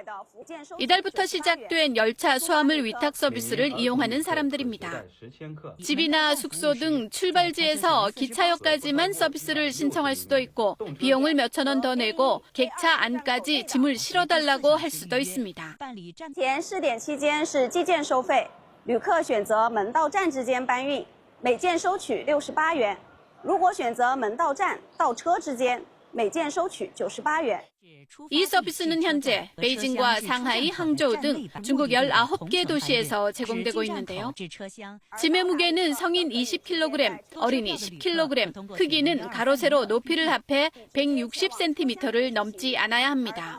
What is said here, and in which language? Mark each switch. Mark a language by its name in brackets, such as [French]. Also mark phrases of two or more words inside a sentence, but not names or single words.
[Korean] 이달부터 시작된 열차 수화물 위탁 서비스를 이용하는 사람들입니다. 집이나 숙소 등 출발지에서 기차역까지만 서비스를 신청할 수도 있고 비용을 몇천 원 더 내고 객차 안까지 짐을 실어달라고 할 수도 있습니다. [Chinese] 试点期间是计件收费，旅客选择门到站之间搬运，每件收取68元。如果选择门到站到车之间，每件收取98元。 [Korean] 이 서비스는 현재 베이징과 상하이, 항저우 등 중국 19개 도시에서 제공되고 있는데요. 짐의 무게는 성인 20kg, 어린이 10kg, 크기는 가로 세로 높이를 합해 160cm를 넘지 않아야 합니다.